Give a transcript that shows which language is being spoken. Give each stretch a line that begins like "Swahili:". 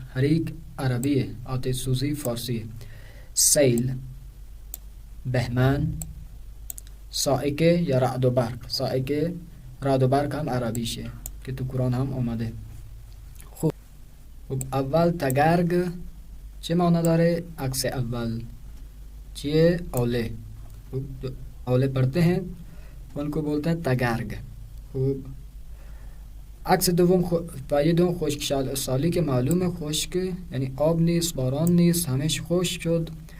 Persian: حریق عربیه، آتش سوزی فارسی. سیل، بهمن، صاعقه یا رعد و برق. صاعقه، رعد و برق هم عربیشه که تو قرآن هم اومده. خوب، اول تگرگ چه معنی داره؟ عکس اول چیه؟ اوله.
Urdu: اوله پڑھتے ہیں ان کو بولتے ہیں تگرگ.
Persian: خوب. عکس دوم پایه دوم خشک سالی که معلومه خشک یعنی آب نیست، باران نیست، همش خشک شد.